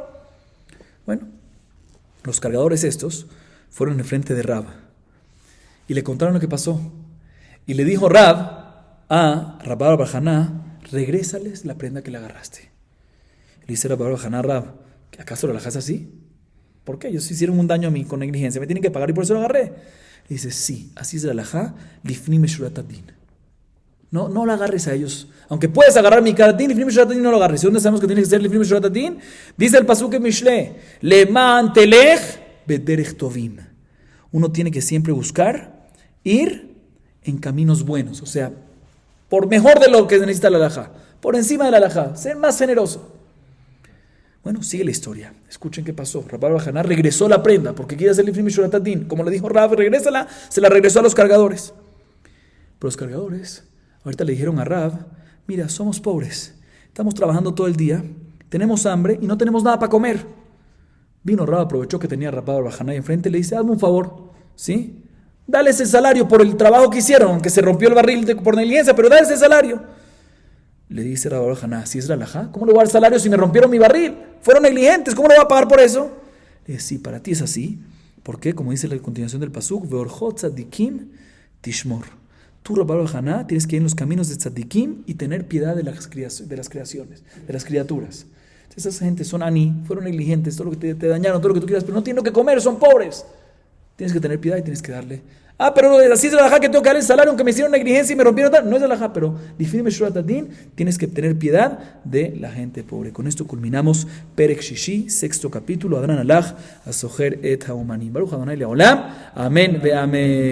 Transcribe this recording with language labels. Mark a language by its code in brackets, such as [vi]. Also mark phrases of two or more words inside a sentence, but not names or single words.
[es] Bueno, los cargadores estos fueron en frente de Rab y le contaron lo que pasó. Y le dijo Rab a Rabba bar Haná, regrésales la prenda que le agarraste. Le dice Rabba bar Haná a Rab, ¿acaso lo dejas así? ¿Por qué? Ellos hicieron un daño a mí con negligencia, me tienen que pagar y por eso lo agarré. Le dice, sí, así es la halajá, [he] לפנים משורת הדין. [es] No lo agarres a ellos. Aunque puedes agarrar mi karatín, [he] לפנים משורת הדין [es] no lo agarres. ¿Y dónde sabemos que tiene que ser [he] לפנים משורת הדין? [es] Dice el pasuk en Mishle, [he] למען תלך בדרך טובים. [es] Uno tiene que siempre buscar ir en caminos buenos, o sea, por mejor de lo que necesita la halajá, por encima de la halajá, ser más generoso. Bueno, sigue la historia. Escuchen qué pasó. Rabba bar Haná regresó la prenda porque quiere hacer [he] לפנים משורת הדין. [es] Como le dijo Rab, regrésala, se la regresó a los cargadores. Pero los cargadores ahorita le dijeron a Rab, mira, somos pobres, estamos trabajando todo el día, tenemos hambre y no tenemos nada para comer. Vino Rab, aprovechó que tenía Rabba bar Haná enfrente y le dice, hazme un favor, ¿sí? Dales el salario por el trabajo que hicieron, aunque se rompió el barril por negligencia, pero dales el salario. Le dice Rabba bar Haná, si es la halajá, ¿cómo le voy a dar salario si me rompieron mi barril? Fueron negligentes, ¿cómo le voy a pagar por eso? Le dice, sí, para ti es así. ¿Por qué? Como dice la continuación del pasuk, [he] וארחות צדיקים תשמר. [es] Tú, Rabba bar Haná, tienes que ir en los caminos de tzadikim y tener piedad de las creaciones, de las criaturas. Esas gente son fueron negligentes, todo lo que te dañaron, todo lo que tú quieras, pero no tienen lo que comer, son pobres. Tienes que tener piedad y tienes que darle. Pero así es la halajá que tengo que darle el salario, aunque me hicieron negligencia y me rompieron tal. No es la halajá, pero [he] לפנים משורת הדין, [es] tienes que tener piedad de la gente pobre. Con esto culminamos [he] פרק שישי, [es] 6º capítulo. [arc] הדרן עלך, [he] השוכר את האומנים. ברוך אדוני לעולם. אמן ואמן.